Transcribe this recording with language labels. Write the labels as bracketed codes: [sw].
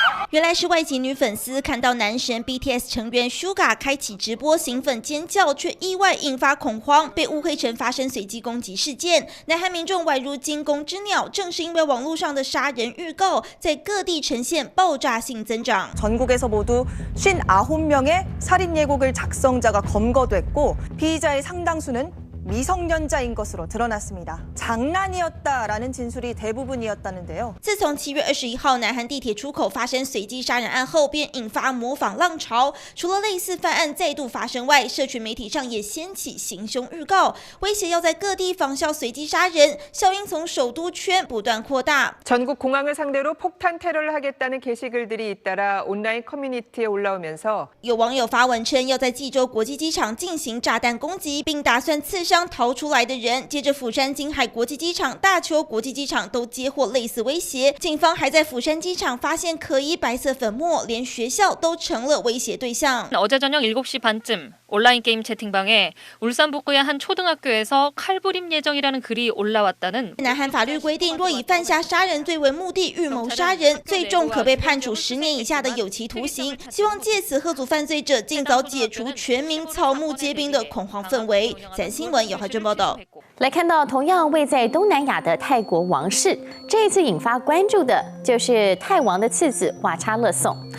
[zh] 原来是外籍女粉丝看到男神 BTS 成员 Suga 开启直播兴奋尖叫，却意外引发恐慌，被误会成发生随机攻击事件。南韩民众宛如惊弓之鸟，正是因为网络上的杀人预告，在各地呈现爆炸性增长。 [ko] 전국에서 모두 59명의 살인 예고글 작성자가 검거됐고 피의자의 상당수는 미성년자인 것으로 드러났습니다. 장난이었다라는 진술이 대부분이었다는데요. [zh] 自从7月21号南韩地铁出口发生随机杀人案后，便引发模仿浪潮。除了类似犯案再度发生外，社群媒体上也掀起行凶预告，威胁要在各地仿效随机杀人，效应从首都圈不断扩大。 [ko] 전국 공항을 상대로 폭탄 테러를 하겠다는 게시글들이 잇따라 온라인 커뮤니티에 올라오면서 [zh] 有网友发文称要在济州国际机场进行炸弹攻击，并打算刺伤逃出来的人。接着釜山金海国际机场、大邱国际机场都接获类似威胁，警方还在釜山机场发现可疑白色粉末，连学校都成了威胁对象。 [ko] 어제 저녁 7시 반쯤 온라인 게임 채팅방에 울산 북구의 한 초등학교에서 칼부림 예정이라는 글이 올라왔다는 [zh] 南韩法律规定，若以犯下杀人罪为目的预谋杀人，最重可被判处10年以下的有期徒刑。希望借此吓阻犯罪者尽早解除全民草木皆兵的恐慌氛围。三新闻姚怀珍报道。来看到同样位在东南亚的泰国王室，这一次引发关注的就是泰王的次子瓦查勒颂。